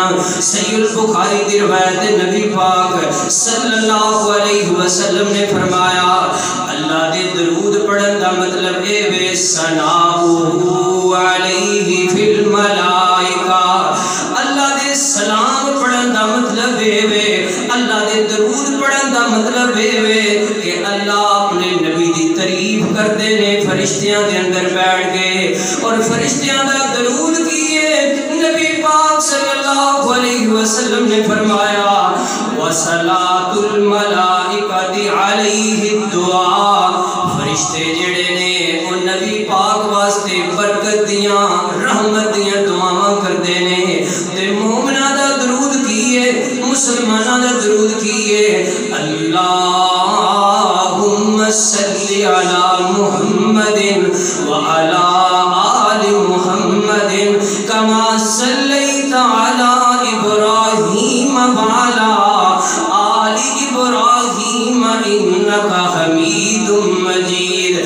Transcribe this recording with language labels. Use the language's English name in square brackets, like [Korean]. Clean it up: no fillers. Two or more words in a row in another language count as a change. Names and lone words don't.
[Urdu] صحیح البخاری کی روایت [Punjabi] نبی پاک [Arabic] صلی اللہ علیہ وسلم [Punjabi] نے فرمایا اللہ دے درود پڑھن دا مطلب اے [Arabic] بے ثناء علیہ فی الملائکہ. [Punjabi] اللہ دے سلام پڑھن دا مطلب اے وے، اللہ دے درود پڑھن دا مطلب اے وے کہ اللہ اپنے نبی دی تعریف کردے نے فرشتیاں دے اندر بیٹھ گئے اور فرشتیاں دا درود کیے. نبی پاک [Arabic] صلی اللہ علیہ وسلم [Punjabi] نے فرمایا [Arabic] وَصَلَاةُ الْمَلَائِكَةِ عَلَيْهِ الدُّعَاء. [Punjabi] فرشتے جڑے نے وہ نبی پاک واسطے برکت دیاں رحمت دیاں دعاواں کردے نے تے مومناں دا درود کیے، مسلماناں دا درود کیے. [Arabic] اللہم صلی علی محمد وعلی آل محمد کما صلیت علی ابراہیم وعلی آل ابراہیم انکا حمید مجید.